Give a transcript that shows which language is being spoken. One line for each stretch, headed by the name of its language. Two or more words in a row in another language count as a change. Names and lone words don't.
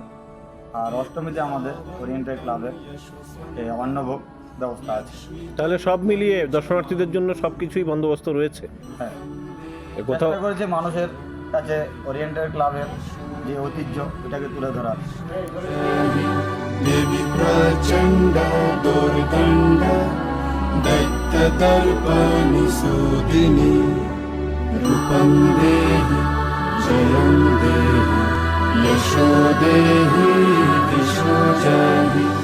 Bangla: আর অষ্টমীতে আমাদের ওরিয়েন্টাল ক্লাবের অন্নভোগ ব্যবস্থা আছে। তাহলে সব মিলিয়ে দর্শনার্থীদের জন্য সব কিছুই বন্দোবস্ত রয়েছে। হ্যাঁ, কোথাও চেষ্টা করেছে মানুষের কাছে ওরিয়েন্টাল ক্লাবের যে ঐতিহ্য এটাকে তুলে ধরার।
Sanskrit: देवी प्रचण्ड दुर्दण्ड दैत्यदर्पनिसूदिनी रूपं देहि जयं देहि यशो देहि दिशो जहि